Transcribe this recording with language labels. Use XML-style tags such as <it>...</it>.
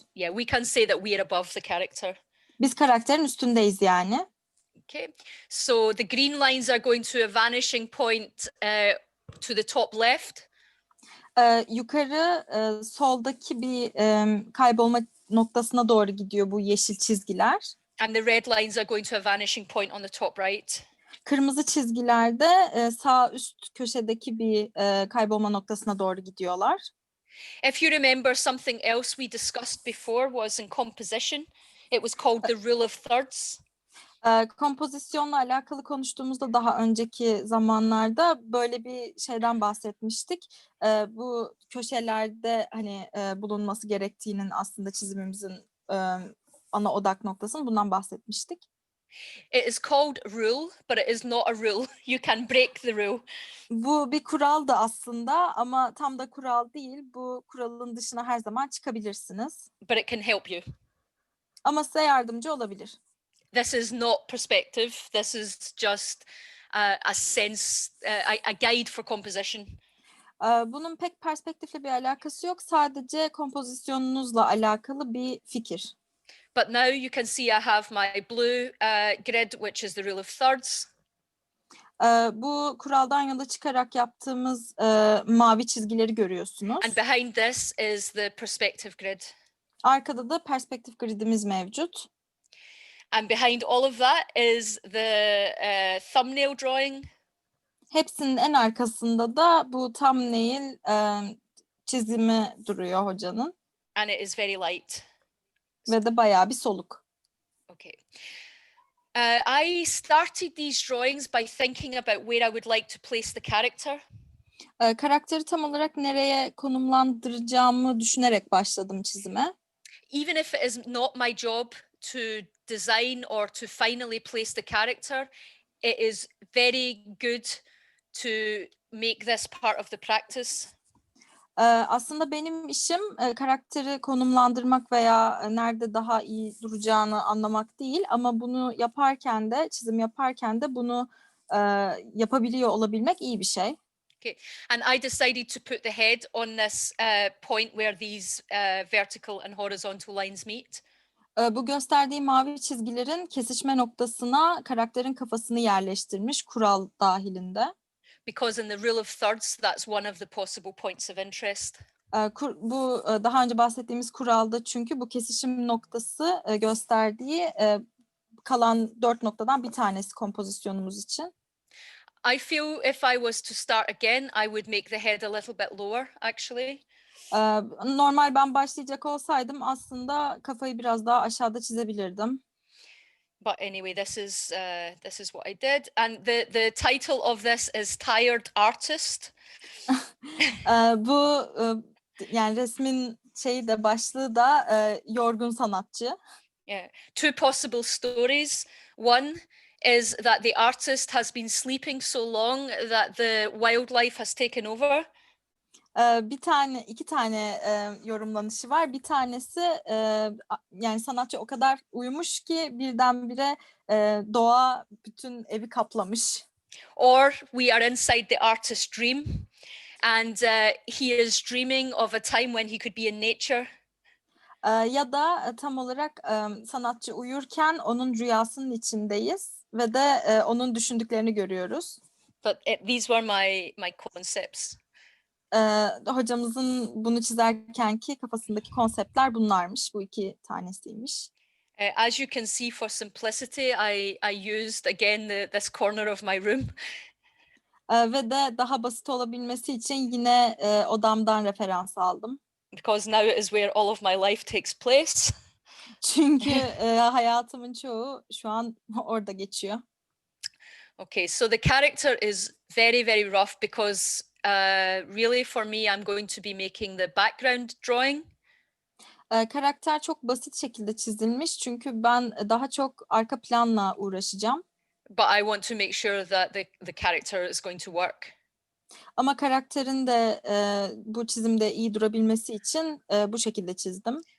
<en>Yeah, we can say that we are above the character.</en> <tr>Biz karakterin üstündeyiz yani.</tr> <en>Okay, so the green lines are going to a vanishing point to the top left.</en> <tr>Yukarı soldaki bir kaybolma noktasına doğru gidiyor bu yeşil çizgiler.</tr> <en>And the red lines are going to a vanishing point on the top right.</en> <tr>Kırmızı çizgiler de sağ üst köşedeki bir kaybolma noktasına doğru gidiyorlar.</tr> <en>If you remember, something else we discussed before was in composition. It was called the rule of thirds.</en> <tr>Kompozisyonla alakalı konuştuğumuzda daha önceki zamanlarda böyle bir şeyden bahsetmiştik. Bu köşelerde hani bulunması gerektiğinin aslında çizimimizin ana odak noktasının bundan bahsetmiştik.</tr> <en>It is called rule, but it is not a rule. You can break the rule.</en> <tr>Bu bir kural da aslında ama tam da kural değil. Bu kuralın dışına her zaman çıkabilirsiniz.</tr> <en>But it can help you.</en> <tr>Ama size yardımcı olabilir.</tr> <en>This is not perspective. This is just a sense, a guide for composition.</en> <tr>Bunun pek perspektifle bir alakası yok. Sadece kompozisyonunuzla alakalı bir fikir.</tr> <en>But now you can see I have my blue grid, which is the rule of thirds.</en> <tr>Bu kuraldan yola çıkarak yaptığımız mavi çizgileri görüyorsunuz.</tr> <en>And behind this is the perspective grid.</en> <tr>Arkada da perspektif gridimiz mevcut.</tr> <en>And behind all of that is the thumbnail drawing.</en> <tr>Hepsinin en arkasında da bu thumbnail çizimi duruyor hocanın.</tr> <en>And it is very light.</en> <tr>Ve de bayağı bir soluk.</tr> <en>Okay. I started these drawings by thinking about where I would like to place the character.</en> <tr>Karakteri tam olarak nereye konumlandıracağımı düşünerek başladım çizime.</tr> <en>Even if it is not my job to design or to finally place the character, it is very good to make this part of the practice.</en> <tr>Aslında benim işim karakteri konumlandırmak veya nerede daha iyi duracağını anlamak değil, ama bunu yaparken de, çizim yaparken de bunu yapabiliyor olabilmek iyi bir şey.</tr> <en>Okay, and I decided to put the head on this point where these vertical and horizontal lines meet.</en> <tr>Bu gösterdiği mavi çizgilerin kesişme noktasına karakterin kafasını yerleştirmiş kural dahilinde.</tr> <en>because in the rule of thirds, that's one of the possible points of interest.</en> <tr>Bu daha önce bahsettiğimiz kuralda çünkü bu kesişim noktası gösterdiği kalan 4 noktadan bir tanesi kompozisyonumuz için.</tr> <en>I feel if I was to start again, I would make the head a little bit lower, actually.</en> <tr>Normal ben başlayacak olsaydım aslında kafayı biraz daha aşağıda çizebilirdim.</tr> <en>But anyway, this is what I did, and the title of this is Tired Artist.</en> <tr>Bu yani resmin şeyi de başlığı da yorgun sanatçı.</tr> <en>Yeah, two possible stories. One is that the artist has been sleeping so long that the wildlife has taken over.</en> <tr>İki tane yorumlanışı var. Bir tanesi yani sanatçı o kadar uyumuş ki birdenbire doğa bütün evi kaplamış.</tr> <en>Or we are inside the artist's dream, and he is dreaming of a time when he could be in nature.</en> <tr>Ya da tam olarak sanatçı uyurken onun rüyasının içindeyiz ve de onun düşündüklerini görüyoruz.</tr> <en>But these were my concepts.</en> <tr>Hocamızın bunu çizerkenki kafasındaki konseptler bunlarmış. Bu iki tanesiymiş.</tr> <en>As you can see, for simplicity, I used again this corner of my room.</en> <tr>Ve de daha basit olabilmesi için yine odamdan referans aldım.</tr> <en>Because now it is where all of my life takes place.</en> <tr>Çünkü hayatımın çoğu şu an orada geçiyor.</tr> <en>Okay, so the character is very, very rough because really for me, I'm going to be making the background drawing.</en> <tr>Karakter çok basit şekilde çizilmiş çünkü ben daha çok arka planla uğraşacağım.</tr> <en>But I want to make sure that the character is going to work.</en> <tr>Ama karakterin de bu çizimde iyi durabilmesi için bu şekilde çizdim.</tr>